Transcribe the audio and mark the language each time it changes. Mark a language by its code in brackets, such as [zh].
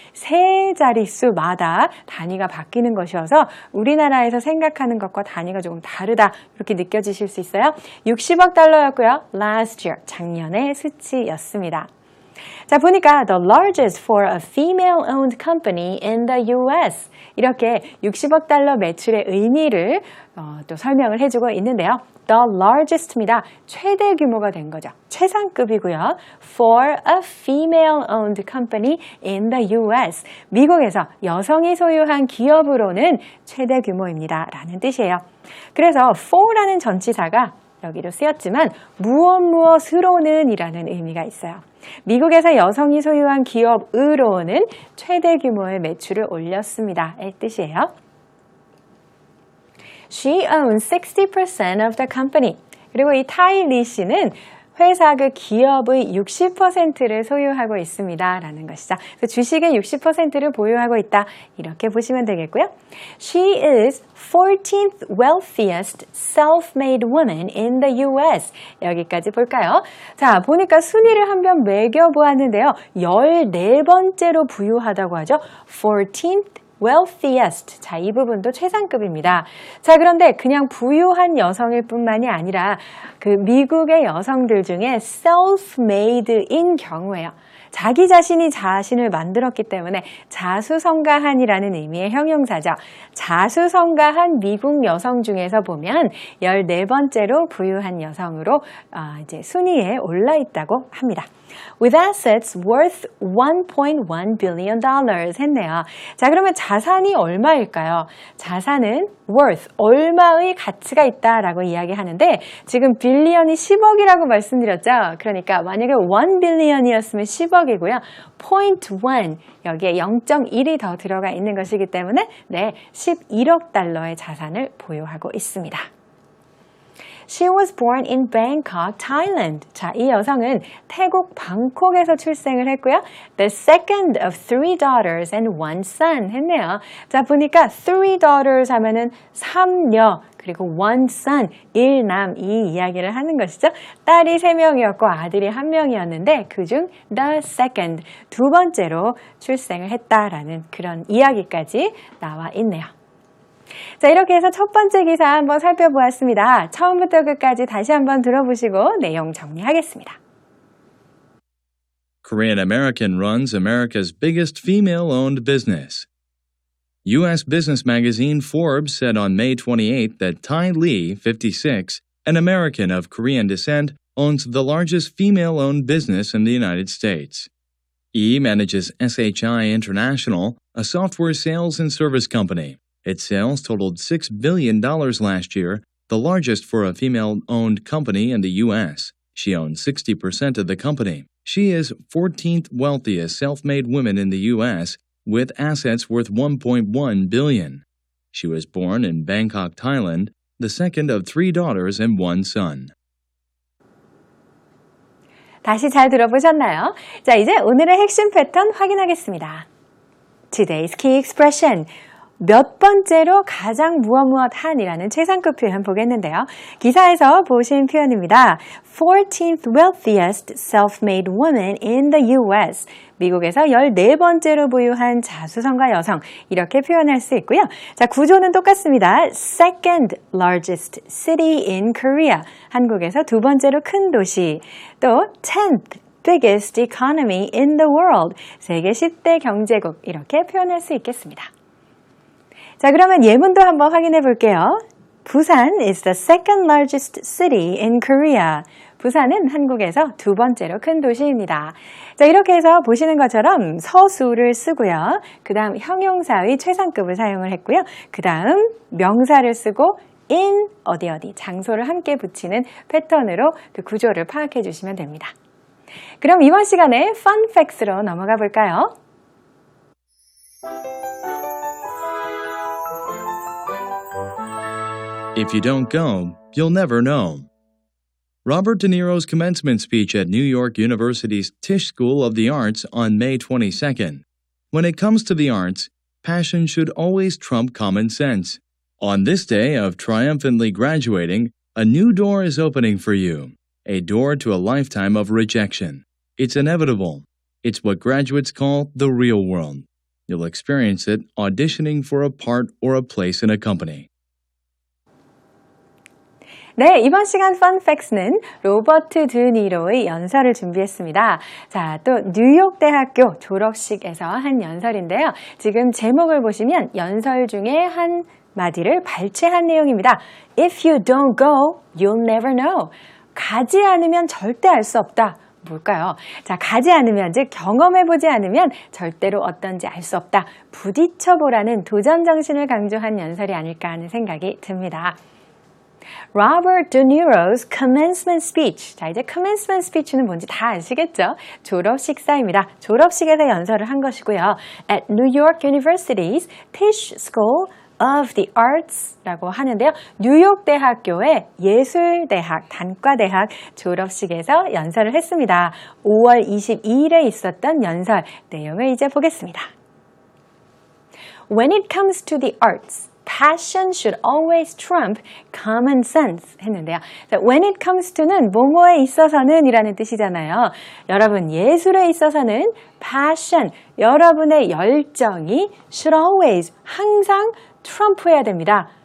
[ko] 세 자릿수마다 단위가 바뀌는 것이어서 우리나라에서 생각하는 것과 단위가 조금 다르다 이렇게 느껴지실 수 있어요. 60억 달러였고요. [en] Last year, [ko] 작년의 수치였습니다. 자, 보니까 [en] the largest for a female-owned company in the US [ko] 이렇게 60억 달러 매출의 의미를 또 설명을 해주고 있는데요. [en] The largest입니다. [ko] 최대 규모가 된 거죠. 최상급이고요. [en] For a female-owned company in the US. [ko] 미국에서 여성이 소유한 기업으로는 최대 규모입니다. 라는 뜻이에요. 그래서 for라는 전치사가 여기로 쓰였지만 무엇으로는 이라는 의미가 있어요. 미국에서 여성이 소유한 기업으로는 최대 규모의 매출을 올렸습니다. 의 뜻이에요. [en] She owns 60% of the company. [ko] 그리고 이 타일리 씨는 회사 그 기업의 60%를 소유하고 있습니다. 라는 것이죠. 그래서 주식의 60%를 보유하고 있다. 이렇게 보시면 되겠고요. [en] She is 14th wealthiest self-made woman in the US. [ko] 여기까지 볼까요? 자, 보니까 순위를 한번 매겨보았는데요. 14번째로 부유하다고 하죠. [en] 14th wealthiest. [ko] 자, 이 부분도 최상급입니다. 자, 그런데 그냥 부유한 여성일 뿐만이 아니라 그 미국의 여성들 중에 self-made인 경우에요. 자기 자신이 자신을 만들었기 때문에 자수성가한이라는 의미의 형용사죠. 자수성가한 미국 여성 중에서 보면 14번째로 부유한 여성으로 이제 순위에 올라 있다고 합니다. [en] With assets worth $1.1 billion [ko] 했네요. 자, 그러면 자산이 얼마일까요? 자산은 worth, 얼마의 가치가 있다라고 이야기하는데 지금 빌리언이 10억이라고 말씀드렸죠? 그러니까 만약에 1 billion이었으면 10억이고요. point 1, 여기에 0.1이 더 들어가 있는 것이기 때문에 네, 11억 달러의 자산을 보유하고 있습니다. [en] She was born in Bangkok, Thailand. [ko] 자, 이 여성은 태국 방콕에서 출생을 했고요. [en] The second of 3 daughters and 1 son [ko] 했네요. 자, 보니까 3 daughters 하면은 3녀 그리고 1 son, 1남 이 이야기를 하는 것이죠. 딸이 3명이었고 아들이 1명이었는데 그중 [en] the second, [ko] 두 번째로 출생을 했다라는 그런 이야기까지 나와 있네요. 자, 이렇게 해서 첫 번째 기사 한번 살펴보았습니다. 처음부터 끝까지 다시 한번 들어보시고 내용 정리하겠습니다. [en] Korean American runs America's biggest female-owned business. U.S. business magazine Forbes said on May 28 that Tai Lee, 56, an American of Korean descent, owns the largest female-owned business in the United States. E manages SHI International, a software sales and service company. Its sales totaled $6 billion last year, the largest for a female-owned company in the U.S. She owns 60% of the company. She is 14th wealthiest self-made woman in the U.S., with assets worth $1.1 billion. She was born in Bangkok, Thailand, the second of 3 daughters and 1 son. [ko] 다시 잘 들어보셨나요? 자, 이제 오늘의 핵심 패턴 확인하겠습니다. [en] Today's key expression. [ko] 몇 번째로 가장 무엇한이라는 최상급 표현 보겠는데요. 기사에서 보신 표현입니다. [en] 14th wealthiest self-made woman in the US. [ko] 미국에서 14번째로 부유한 자수성가 여성 이렇게 표현할 수 있고요. 자, 구조는 똑같습니다. [en] Second largest city in Korea. [ko] 한국에서 두 번째로 큰 도시. [en] 또 10th biggest economy in the world. [ko] 세계 10대 경제국 이렇게 표현할 수 있겠습니다. 자, 그러면 예문도 한번 확인해 볼게요. [en] 부산 is the second largest city in Korea. [ko] 부산은 한국에서 두 번째로 큰 도시입니다. 자, 이렇게 해서 보시는 것처럼 서술을 쓰고요. 그 다음 형용사의 최상급을 사용을 했고요. 그 다음 명사를 쓰고 in 어디 장소를 함께 붙이는 패턴으로 그 구조를 파악해 주시면 됩니다. 그럼 이번 시간에 Fun Facts로 넘어가 볼까요? [en] If you don't go, you'll never know. Robert De Niro's commencement speech at New York University's Tisch School of the Arts on May 22nd. When it comes to the arts, passion should always trump common sense. On this day of triumphantly graduating, a new door is opening for you. A door to a lifetime of rejection. It's inevitable. It's what graduates call the real world. You'll experience it auditioning for a part or a place in a company. [ko] 네, 이번 시간 Fun Facts는 로버트 드 니로의 연설을 준비했습니다. 자, 또 뉴욕 대학교 졸업식에서 한 연설인데요. 지금 제목을 보시면 연설 중에 한 마디를 발췌한 내용입니다. If you don't go, you'll never know. 가지 않으면 절대 알 수 없다. 뭘까요? 자, 가지 않으면, 즉 경험해보지 않으면 절대로 어떤지 알 수 없다. 부딪혀보라는 도전 정신을 강조한 연설이 아닐까 하는 생각이 듭니다. [en] Robert De Niro's commencement speech. [ko] 자, 이제 [en] commencement speech는 [ko] 뭔지 다 아시겠죠? 졸업 식사입니다. 졸업식에서 연설을 한 것이고요. [en] At New York University's Tisch School of the Arts [ko] 라고 하는데요. 뉴욕 대학교의 예술대학, 단과대학 졸업식에서 연설을 했습니다. 5월 22일에 있었던 연설 내용을 이제 보겠습니다. [en] When it comes to the arts, passion should always trump common sense [ko] 했는데요. 자, [en] when it comes to [ko] 는 뭐뭐에 있어서는 이라는 뜻이잖아요. 여러분, 예술에 있어서는 passion, 여러분의 열정이 [en] should always, [ko] 항상 트럼프해야 됩니다.